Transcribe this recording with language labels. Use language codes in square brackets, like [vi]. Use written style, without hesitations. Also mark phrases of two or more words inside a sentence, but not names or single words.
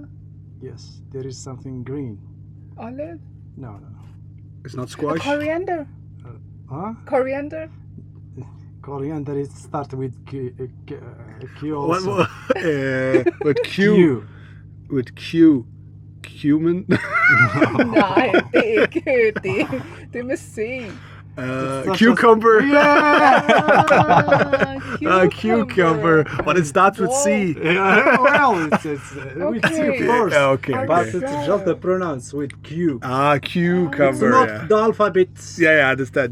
[en] Yes, there is something green. Olive. No. it's not squash. Coriander. Huh? Coriander. Coriander. It starts with Q What? also. With Q. With Q. Cumin. [da] Nej, det er ikke det. Det er med C. [en] Cucumber. Yeah. Cucumber. But it starts with C. Yeah, well, it's with C Okay. first. Yeah, okay. But Okay. it's just the pronounce with Q. Ah, cucumber. It's not Yeah. the alphabet. Yeah, I understand.